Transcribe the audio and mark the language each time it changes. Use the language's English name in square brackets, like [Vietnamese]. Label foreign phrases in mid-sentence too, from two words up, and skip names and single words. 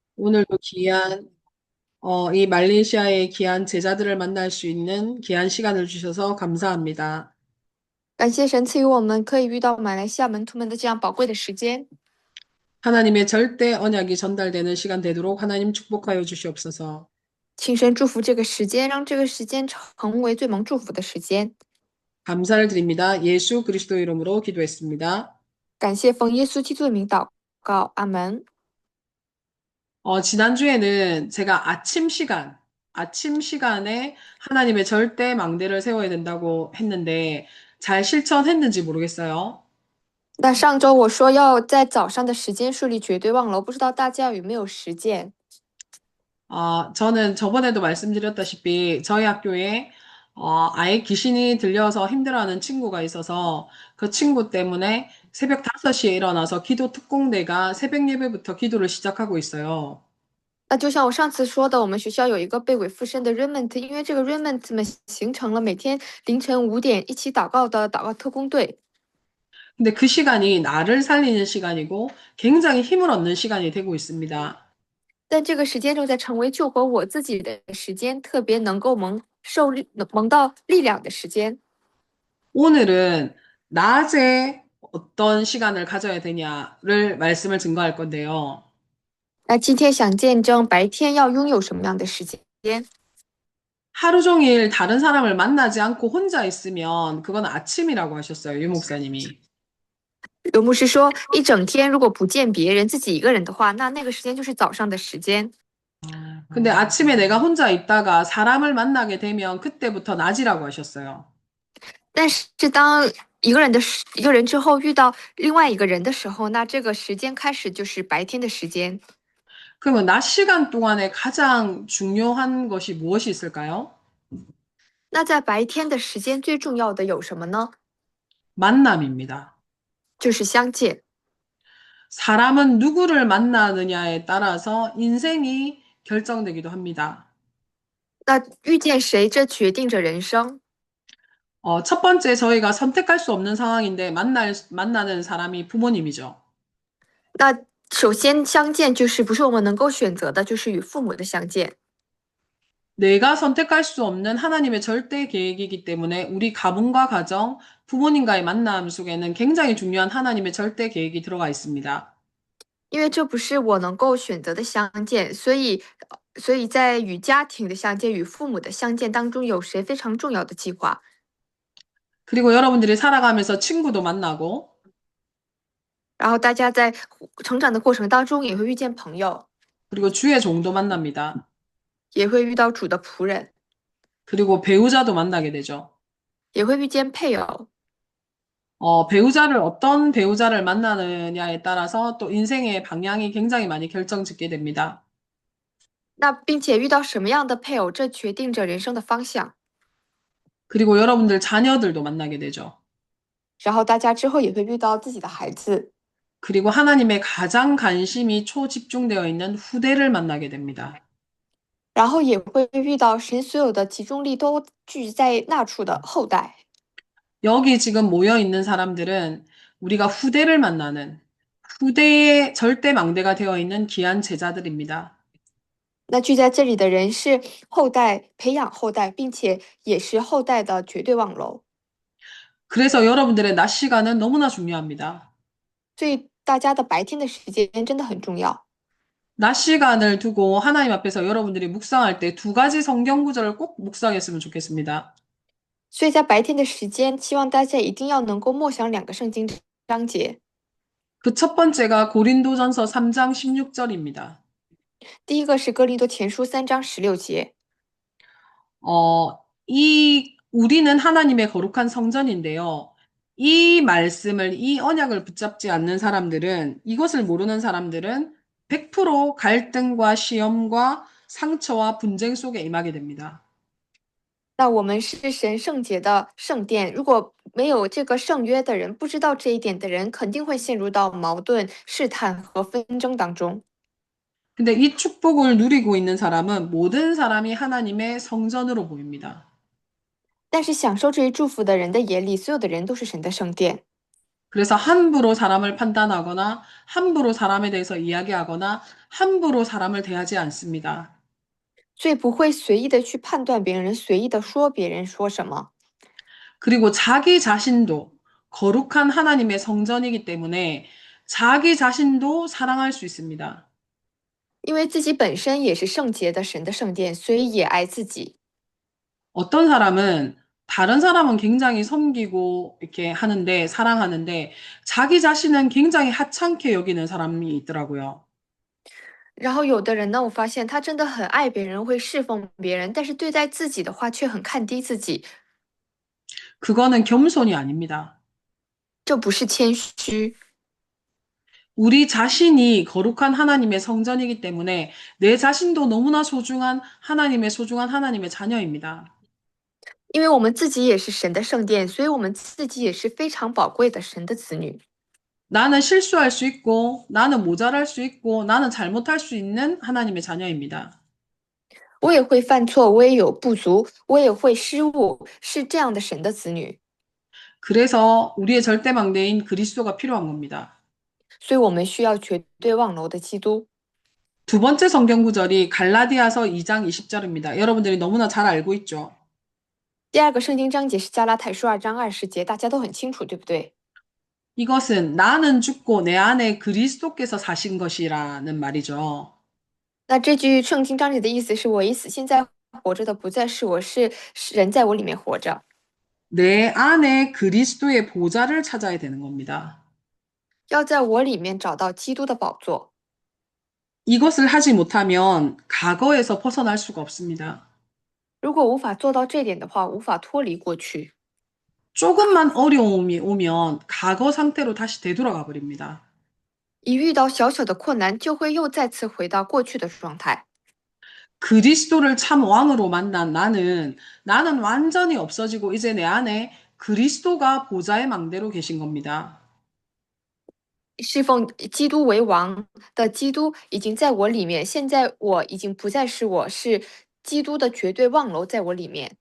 [Korean] 오늘도 이 말레이시아의 귀한 제자들을 만날 수 있는 귀한 시간을 주셔서 감사합니다. [Chinese] 感谢神赐予我们可以遇到马来西亚门徒们的这样宝贵的时间， [Korean] 하나님의 절대 언약이 전달되는 시간 되도록 하나님 축복하여 주시옵소서. [Chinese] 请神祝福这个时间，让这个时间成为最蒙祝福的时间。 [Korean] 감사를 드립니다. 예수 그리스도 이름으로 기도했습니다. [Chinese] 感谢奉耶稣基督的名祷告，阿门。 [Korean] 지난주에는 제가 아침 시간에 하나님의 절대 망대를 세워야 된다고 했는데 잘 실천했는지 모르겠어요. [Chinese] 那上周我说要在早上的时间树立绝对望楼，不知道大家有没有实践？ [Korean] 저는 저번에도 말씀드렸다시피 저희 학교에 아예 귀신이 들려서 힘들어하는 친구가 있어서 그 친구 때문에 새벽 5시에 일어나서 기도 특공대가 새벽 예배부터 기도를 시작하고 있어요. [Chinese] 那就像我上次说的，我们学校有一个被鬼附身的 Raymond，因为这个 Raymond 们形成了每天凌晨5点一起祷告的祷告特工队。 [Korean] 근데 그 시간이 나를 살리는 시간이고 굉장히 힘을 얻는 시간이 되고 있습니다. [Chinese] 但这个时间正在成为救活我自己的时间，特别能够蒙到力量的时间。 [Korean] 오늘은 낮에 어떤 시간을 가져야 되냐를 말씀을 증거할 건데요. [Chinese] 那今天想见证白天要拥有什么样的时间？ [Korean] 하루 종일 다른 사람을 만나지 않고 혼자 있으면 그건 아침이라고 하셨어요, 유 목사님이. [Chinese] 刘牧师说，一整天如果不见别人，自己一个人的话，那个时间就是早上的时间。 [Korean] 근데 아침에 내가 혼자 있다가 사람을 만나게 되면 그때부터 낮이라고 하셨어요. [Chinese] 但是当一个人之后遇到另外一个人的时候，那这个时间开始就是白天的时间。 [Korean] 그러면 낮 시간 동안에 가장 중요한 것이 무엇이 있을까요? [Chinese] 那在白天的时间最重要的有什么呢？ [Korean] 만남입니다. [Chinese] 就是相见。 [Korean] 사람은 누구를 만나느냐에 따라서 인생이 결정되기도 합니다. [Chinese] 那遇见谁，这决定着人生。 [Korean] 첫 번째 저희가 선택할 수 없는 상황인데 만나는 사람이 부모님이죠. [Chinese] 那首先相见就是不是我们能够选择的，就是与父母的相见。 [Korean] 내가 선택할 수 없는 하나님의 절대 계획이기 때문에 우리 가문과 가정, 부모님과의 만남 속에는 굉장히 중요한 하나님의 절대 계획이 들어가 있습니다. [Chinese] 因为这不是我能够选择的相见，所以在与家庭的相见、与父母的相见当中，有谁非常重要的计划。 [Korean] 그리고 여러분들이 살아가면서 친구도 만나고, [Chinese] 然后大家在成长的过程当中，也会遇见朋友， [Korean] 그리고 주의 종도 만납니다. [Chinese] 也会遇到主的仆人， [Korean] 그리고 배우자도 만나게 되죠. [Chinese] 也会遇见配偶。 [Korean] 어떤 배우자를 만나느냐에 따라서 또 인생의 방향이 굉장히 많이 결정짓게 됩니다. [Chinese] 那并且遇到什么样的配偶，这决定着人生的方向。 [Korean] 그리고 여러분들 자녀들도 만나게 되죠. [Chinese] 然后大家之后也会遇到自己的孩子， [Korean] 그리고 하나님의 가장 관심이 초집중되어 있는 후대를 만나게 됩니다. [Chinese] 然后也会遇到神所有的集中力都聚在那处的后代。 [Korean] 여기 지금 모여 있는 사람들은 우리가 후대를 만나는 후대의 절대 망대가 되어 있는 귀한 제자들입니다. [Chinese] 那聚在这里的人是后代培养后代，并且也是后代的绝对望楼。 [Korean] 그래서 여러분들의 낮 시간은 너무나 중요합니다. [Chinese] 所以大家的白天的时间真的很重要。 [Korean] 낮 시간을 두고 하나님 앞에서 여러분들이 묵상할 때 두 가지 성경 구절을 꼭 묵상했으면 좋겠습니다. [Chinese] 所以在白天的时间，希望大家一定要能够默想2个圣经章节。 [Korean] 그 첫 번째가 고린도전서 3장 16절입니다. [Chinese] 第一个是哥林多前书3章16节， [Korean] 우리는 하나님의 거룩한 성전인데요. 이 말씀을, 이 언약을 붙잡지 않는 사람들은, 이것을 모르는 사람들은 100% 갈등과 시험과 상처와 분쟁 속에 임하게 됩니다. [Chinese] 那我们是神圣洁的圣殿，如果没有这个圣约的人，不知道这一点的人，肯定会陷入到矛盾、试探和纷争当中。 [Korean] 근데 이 축복을 누리고 있는 사람은 모든 사람이 하나님의 성전으로 보입니다. [Chinese] 但是享受这一祝福的人的眼里，所有的人都是神的圣殿。 [Korean] 그래서 함부로 사람을 판단하거나 함부로 사람에 대해서 이야기하거나 함부로 사람을 대하지 않습니다. [Chinese] 所以不会随意的去判断别人，随意的说别人说什么。 [Korean] 그리고 자기 자신도 거룩한 하나님의 성전이기 때문에 자기 자신도 사랑할 수 있습니다. [Chinese] 因为自己本身也是圣洁的神的圣殿，所以也爱自己。 [Korean] 어떤 사람은 다른 사람은 굉장히 섬기고 이렇게 하는데 사랑하는데 자기 자신은 굉장히 하찮게 여기는 사람이 있더라고요. [Chinese] 然后有的人呢，我发现他真的很爱别人，会侍奉别人，但是对待自己的话却很看低自己， [Korean] 그거는 겸손이 아닙니다. [Chinese] 这不是谦虚。 [Korean] 우리 자신이 거룩한 하나님의 성전이기 때문에 내 자신도 너무나 소중한 하나님의 자녀입니다. [Chinese] 因为我们自己也是神的圣殿，所以我们自己也是非常宝贵的神的子女。 [Korean] 나는 실수할 수 있고, 나는 모자랄 수 있고, 나는 잘못할 수 있는 하나님의 자녀입니다. [Chinese] 我也会犯错，我也有不足，我也会失误，是这样的神的子女， [Korean] 그래서 우리의 절대망대인 그리스도가 필요한 겁니다. [Chinese] 所以我们需要绝对望楼的基督。 [Korean] 두 번째 성경 구절이 갈라디아서 2장 20절입니다. 여러분들이 너무나 잘 알고 있죠. [Chinese] 第二个圣经章节是加拉太书2章20节，大家都很清楚，对不对？ [Korean] 이것은 나는 죽고 내 안에 그리스도께서 사신 것이라는 말이죠. [Chinese] 那这句圣经章节的意思是我已死，现在活着的不再是我，是人在我里面活着。 [Korean] 내 안에 그리스도의 보좌를 찾아야 되는 겁니다. [Chinese] 要在我里面找到基督的宝座。 [Korean] 이것을 하지 못하면 과거에서 벗어날 수가 없습니다. [Chinese] 如果无法做到这点的话，无法脱离过去。 [Korean] 조금만 어려움이 오면 과거 상태로 다시 되돌아가 버립니다. [Chinese] 一遇到小小的困难，就会又再次回到过去的状态。 [Korean] 그리스도를 참 왕으로 만난 나는 완전히 없어지고 이제 내 안에 그리스도가 보좌의 망대로 계신 겁니다. [Chinese] 侍奉基督为王的基督已经在我里面，现在我已经不再是我，是基督的绝对望楼在我里面，